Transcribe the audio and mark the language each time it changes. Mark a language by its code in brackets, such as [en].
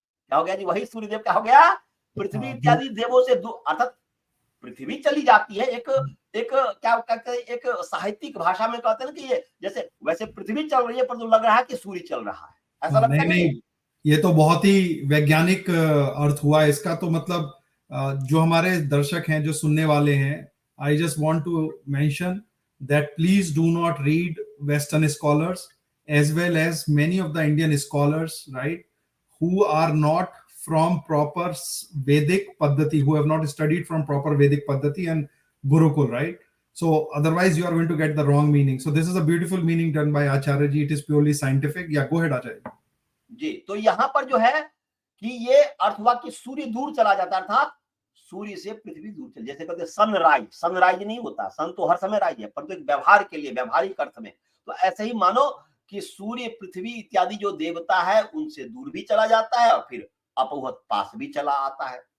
[hi] क्या हो गया जी, वही सूर्यदेव क्या हो गया, पृथ्वी इत्यादि देवों से दूर, अर्थात पृथ्वी चली जाती है। एक क्या कहते हैं, एक साहित्यिक भाषा में कहते हैं कि ये जैसे वैसे पृथ्वी चल रही है, पर तो लग रहा है कि सूर्य चल रहा है, ऐसा लगता नहीं। ये तो बहुत ही वैज्ञानिक अर्थ हुआ इसका। तो मतलब जो हमारे दर्शक हैं, जो सुनने वाले हैं, [en] I just want to mention that please do not read Western scholars as well as many of the Indian scholars, right, who are not from proper Vedic Paddhati, who have not studied from proper Vedic Paddhati and Gurukul, right? So otherwise you are going to get the wrong meaning. So this is a beautiful meaning done by Acharya ji. It is purely scientific. Yeah, go ahead, Acharya [hi] जी। तो यहाँ पर जो है कि ये अर्थ हुआ कि सूर्य दूर चला जाता है, अर्थात सूर्य से पृथ्वी दूर चल, जैसे कहते हैं सनराइज, सनराइज नहीं होता, सन तो हर समय राइज है, परंतु एक व्यवहार के लिए, व्यवहारिक अर्थ में। तो ऐसे ही मानो कि सूर्य, पृथ्वी इत्यादि जो देवता है उनसे दूर भी चला जाता है और फिर अपौहत पास भी चला आता है।